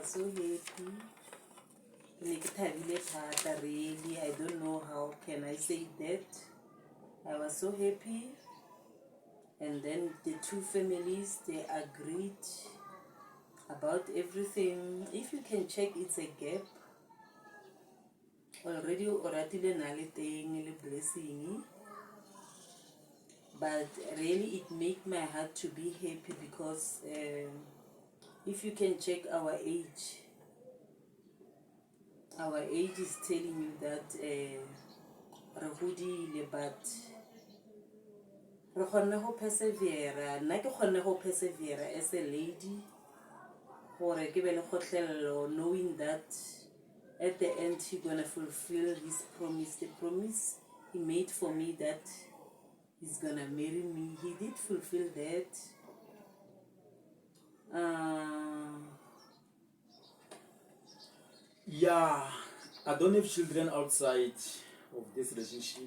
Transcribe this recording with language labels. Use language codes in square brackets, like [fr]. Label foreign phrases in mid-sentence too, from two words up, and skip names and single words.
[en] Really, I don't know how can I say that. I was so happy. And then the 2 families, they agreed about everything. If you can check, it's a gap. [tn] Already oratile na le teng le blessing. [en] But really it make my heart to be happy because if you can check our age is telling you that [tn] re godile, [en] but [tn] re kgonne go [en] persevere. [tn] Nna ke kgonne go persevere [en] as a lady [tn] gore ke be le kgotlhelelo, [en] knowing that at the end he's gonna fulfill his promise, the promise he made for me that he's gonna marry me. He did fulfill that. Yeah, I don't have children outside of this relationship.